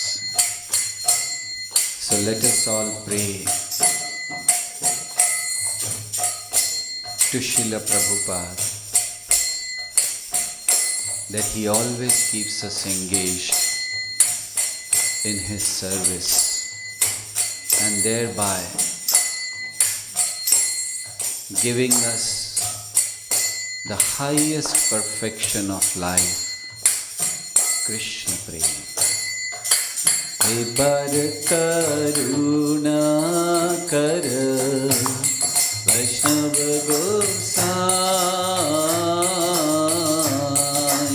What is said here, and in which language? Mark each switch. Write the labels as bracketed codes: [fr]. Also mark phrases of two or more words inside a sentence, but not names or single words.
[en] So let us all pray to Srila Prabhupada that he always keeps us engaged in his service and thereby giving us the highest perfection of life, Krishna Prema. [bn] হে বর করুণা কর বৈষ্ণব গোসাই।